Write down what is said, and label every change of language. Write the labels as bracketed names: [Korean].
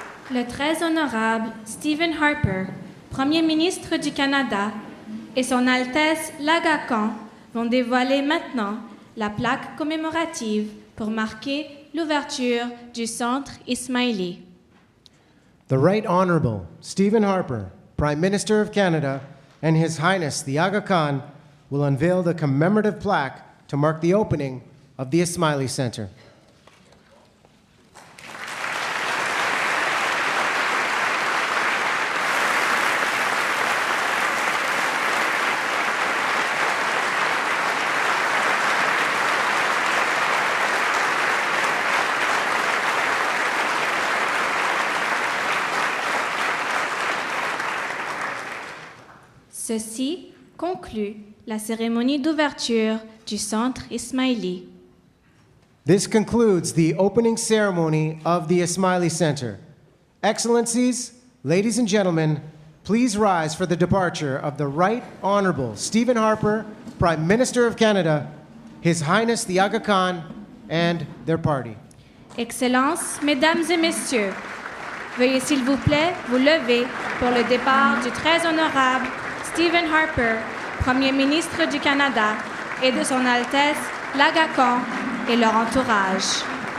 [French] Le très honorable Stephen Harper, Premier ministre du Canada, et Son Altesse l'Aga Khan vont dévoiler maintenant la plaque commémorative pour marquer l'ouverture du Centre Ismaili. [English] The Right Honorable Stephen Harper, Prime Minister of Canada, and His Highness the Aga Khan will unveil the commemorative plaque to mark the opening of the Ismaili Center. [French] Ceci conclut la cérémonie d'ouverture du Centre Ismaili. [English] This concludes the opening ceremony of the Ismaili Center. Excellencies, ladies and gentlemen, please rise for the departure of the Right Honorable Stephen Harper, Prime Minister of Canada, His Highness the Aga Khan, and their party. [French] Excellences, Mesdames et Messieurs, veuillez s'il vous plaît vous lever pour le départ du très honorable Stephen Harper, Premier ministre du Canada, et de Son Altesse l'Aga Khan et leur entourage.